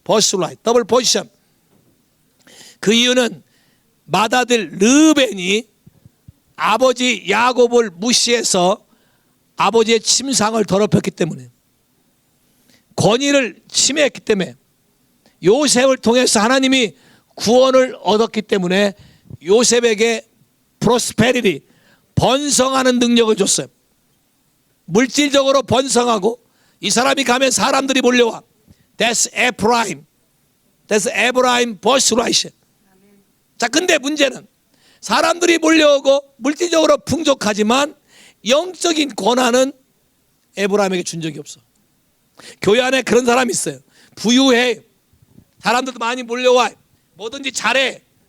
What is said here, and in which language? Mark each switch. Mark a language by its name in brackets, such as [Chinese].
[Korean] 버스라이트, 더블 포션. 그 이유는 맏아들 르벤이 아버지 야곱을 무시해서 아버지의 침상을 더럽혔기 때문에, 권위를 침해했기 때문에, 요셉을 통해서 하나님이 구원을 얻었기 때문에 요셉에게 프로스페리티, 번성하는 능력을 줬어요. 물질적으로 번성하고, 이 사람이 가면 사람들이 몰려와. [English] That's Ephraim. That's Ephraim birthright. [Korean] 자, 근데 문제는 사람들이 몰려오고 물질적으로 풍족하지만 영적인 권한은 에브라임에게 준 적이 없어. 교회 안에 그런 사람이 있어요. 부유해. 사람들도 많이 몰려와. 뭐든지 잘해.